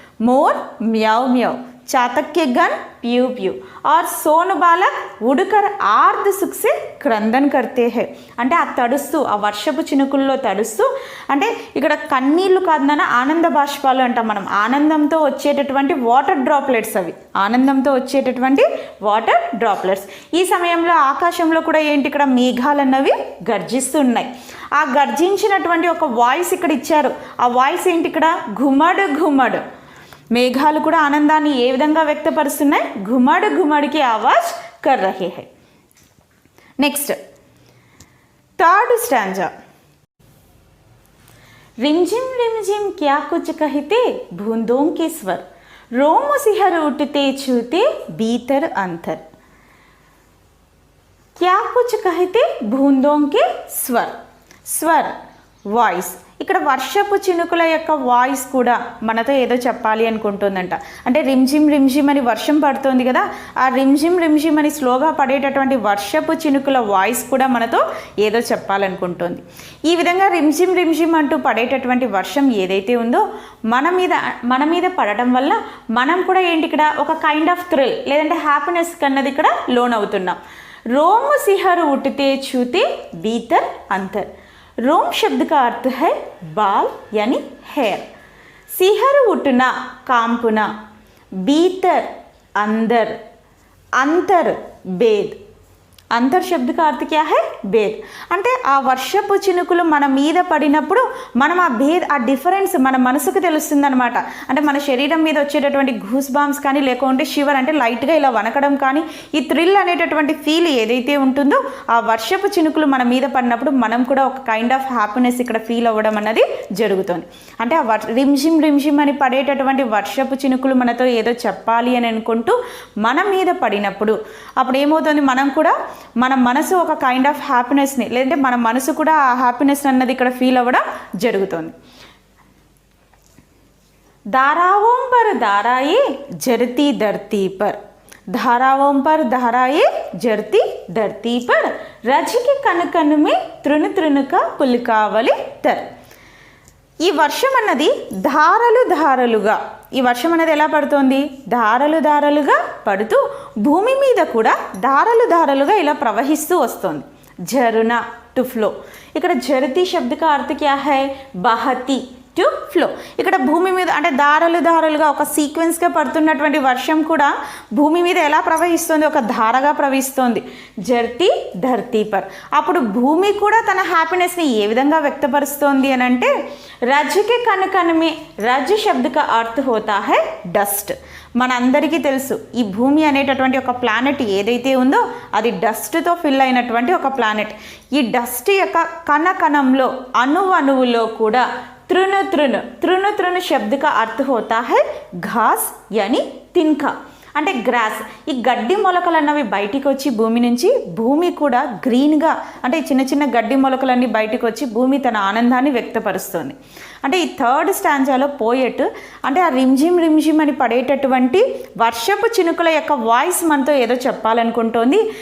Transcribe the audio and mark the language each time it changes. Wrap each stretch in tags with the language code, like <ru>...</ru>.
<hi>मोर म्याव म्याव. चातक के गन प्यू प्यू. और सोन बालक उड़कर आर्द सुख से క్రందన్ करते हैं.</hi> <te>అంటే ఆ తడుస్తూ ఆ వర్షపు చినుకుల్లో తడుస్తూ అంటే ఇక్కడ కన్నీళ్లు కాదు నాన్న, ఆనంద బాష్పాలు అంటాం మనం. ఆనందంతో వచ్చేటటువంటి వాటర్ డ్రాప్లెట్స్ అవి, ఆనందంతో వచ్చేటటువంటి వాటర్ డ్రాప్లెట్స్. ఈ సమయంలో ఆకాశంలో కూడా ఏంటి? ఇక్కడ మేఘాలు అన్నవి గర్జిస్తున్నాయి. ఆ గర్జించినటువంటి ఒక వాయిస్ ఇక్కడ ఇచ్చారు. ఆ వాయిస్ ఏంటి ఇక్కడ? ఘుమడ్ ఘుమడ్. మేఘాలు కూడా ఆనందాన్ని ఏ విధంగా వ్యక్తపరుస్తున్నాయి?</te> <hi>ఘుమడ్ ఘుమడ్కి ఆవాజ్ కర్ రహే హై.</hi> <en>Next third stanza.</en> <hi>रिमझिम रिमझिम क्या कुछ कहते बूंदों के स्वर, रोम सिहर उठते छूते भीतर अंतर. क्या कुछ कहते बूंदों के स्वर.</hi> <te>స్వర్ వాయిస్. ఇక్కడ వర్షపు చినుకుల యొక్క వాయిస్ కూడా మనతో ఏదో చెప్పాలి అనుకుంటుందంట. అంటే రిమ్జిమ్ రిమ్జిమ్ అని వర్షం పడుతుంది కదా, ఆ రిమ్జిమ్ రిమ్జిమ్ అని స్లోగా పడేటటువంటి వర్షపు చినుకుల వాయిస్ కూడా మనతో ఏదో చెప్పాలనుకుంటుంది. ఈ విధంగా రిమ్జిమ్ రిమ్జిమ్ అంటూ పడేటటువంటి వర్షం ఏదైతే ఉందో మన మీద పడటం వల్ల మనం కూడా ఏంటి ఇక్కడ ఒక</te> <en>kind of thrill</en> <te>లేదంటే హ్యాపీనెస్ కన్నది ఇక్కడ లోన్ అవుతున్నాం.</te> <hi>रोम सिहर उठते छूते भीतर अंतर. रोम शब्द का अर्थ है बाल यानी हेयर. सिहर उठना कांपना, भीतर अंदर, अंतर भेद. అంతర్ శబ్ద का अर्थ क्या है భేద్.</hi> <te>అంటే ఆ వర్షపు చినుకులు మన మీద పడినప్పుడు మనం ఆ డిఫరెన్స్ మన మనసుకు తెలుస్తుంది అనమాట. అంటే మన శరీరం మీద వచ్చేటటువంటి గూస్ బాంబ్స్ కానీ లేకుంటే షివర్ అంటే లైట్గా ఇలా వనకడం కానీ ఈ థ్రిల్ అనేటటువంటి ఫీల్ ఏదైతే ఉంటుందో ఆ వర్షపు చినుకులు మన మీద పడినప్పుడు మనం కూడా ఒక కైండ్ ఆఫ్ హ్యాపీనెస్ ఇక్కడ ఫీల్ అవ్వడం అన్నది జరుగుతుంది. అంటే ఆ రిమ్షిమ్ రిమ్షిమ్ అని పడేటటువంటి వర్షపు చినుకులు మనతో ఏదో చెప్పాలి అని అనుకుంటూ మన మీద పడినప్పుడు అప్పుడు ఏమవుతుంది, మనం కూడా మన మనసు ఒక కైండ్ ఆఫ్ హ్యాపీనెస్ని లేదంటే మన మనసు కూడా ఆ హ్యాపీనెస్ అన్నది ఇక్కడ ఫీల్ అవ్వడం జరుగుతుంది.</te> <hi>धाराओं पर धाराएं जरती धरती पर, धाराओं पर धाराएं जरती धरती पर, रज के कन कन में तृण तृण का पुलकावली तर.</hi> <te>ఈ వర్షం అన్నది ధారలు ధారలుగా, ఈ వర్షం అనేది ఎలా పడుతోంది, ధారలు ధారలుగా పడుతూ భూమి మీద కూడా ధారలు ధారలుగా ఇలా ప్రవహిస్తూ వస్తుంది.</te> <hi>झरना</hi> <en>To flow.</en> <hi>ఇక్కడ జరతి శబ్ద का अर्थ क्या है बहती టు ఫ్లో.</hi> <te>ఇక్కడ భూమి మీద అంటే ధారలు ధారలుగా ఒక సీక్వెన్స్గా పడుతున్నటువంటి వర్షం కూడా భూమి మీద ఎలా ప్రవహిస్తుంది, ఒక ధారగా ప్రవహిస్తుంది.</te> <hi>జర్తి ధర్తీ పర్.</hi> <te>అప్పుడు భూమి కూడా తన హ్యాపీనెస్ని ఏ విధంగా వ్యక్తపరుస్తోంది అని అంటే</te> <hi>రజ్కే కనకనమే, రజ్ శబ్ద का अर्थ होता है</hi> <te>డస్ట్. మనందరికీ తెలుసు ఈ భూమి అనేటటువంటి ఒక ప్లానెట్ ఏదైతే ఉందో అది డస్ట్తో ఫిల్ అయినటువంటి ఒక ప్లానెట్. ఈ డస్ట్ యొక్క కణకణంలో అణువులో కూడా</te> <hi>तृण तृण तृण तृण शब्द का अर्थ होता है घास यानी तिनका</hi> <te>అంటే గ్రాస్. ఈ గడ్డి మొలకలు అన్నవి బయటికి వచ్చి భూమి నుంచి భూమి కూడా గ్రీన్గా అంటే చిన్న చిన్న గడ్డి మొలకలన్నీ బయటికి వచ్చి భూమి తన ఆనందాన్ని వ్యక్తపరుస్తుంది. అంటే ఈ థర్డ్ స్టాంజాలో పోయెట్ అంటే ఆ రిమ్జిమ్ రిమ్జిమ్ అని పడేటటువంటి వర్షపు చినుకుల యొక్క వాయిస్ మనతో ఏదో చెప్పాలనుకుంటోంది.</te>